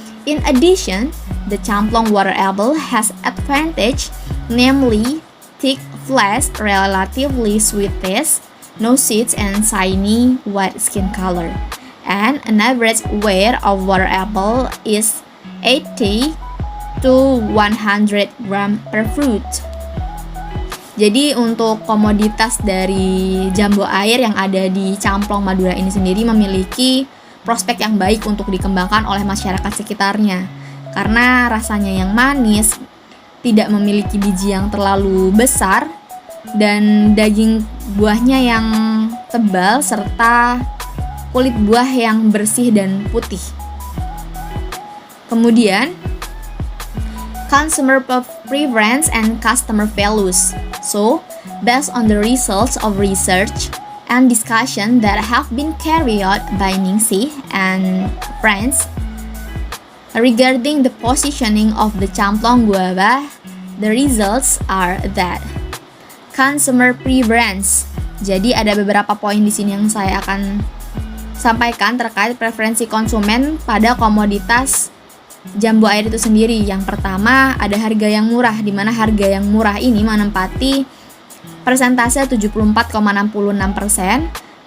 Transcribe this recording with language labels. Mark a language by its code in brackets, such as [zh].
[en] In addition, the Camplong water apple has advantage, namely thick flesh, relatively sweet taste, no seeds, and shiny white skin color. And an average weight of water apple is 80 to 100 gram per fruit. [id] Jadi untuk komoditas dari jambu air yang ada di Camplong Madura ini sendiri memiliki prospek yang baik untuk dikembangkan oleh masyarakat sekitarnya. Karena rasanya yang manis, tidak memiliki biji yang terlalu besar, dan daging buahnya yang tebal serta kulit buah yang bersih dan putih. Kemudian [en] consumer preference and customer values. So, based on the results of research and discussion that have been carried out by Ningsih and friends regarding the positioning of the Camplong guava, the results are that consumer preference. [id] Jadi ada beberapa poin di sini yang saya akan sampaikan terkait preferensi konsumen pada komoditas jambu air itu sendiri. Yang pertama ada harga yang murah, di mana harga yang murah ini menempati persentase 74,66%.